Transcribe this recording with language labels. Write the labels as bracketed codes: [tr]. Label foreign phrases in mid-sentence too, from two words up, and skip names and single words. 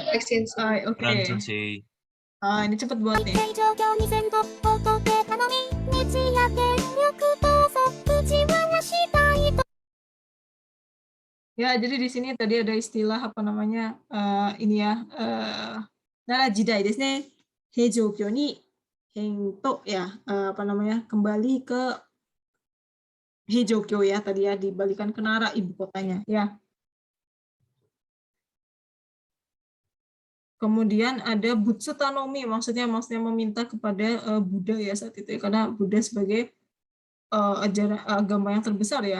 [id] Hai, oke. Ini cepet buat nih. Ya, jadi di sini tadi ada istilah apa namanya ini ya [ja] 奈良時代ですね平城京に遷都 [id] ya apa namanya kembali ke heijōkyō ya tadi ya dibalikan ke Nara ibu kotanya ya. Kemudian ada Butsutanomi maksudnya meminta kepada Buddha ya saat itu ya, karena Buddha sebagai ajaran agama yang terbesar ya.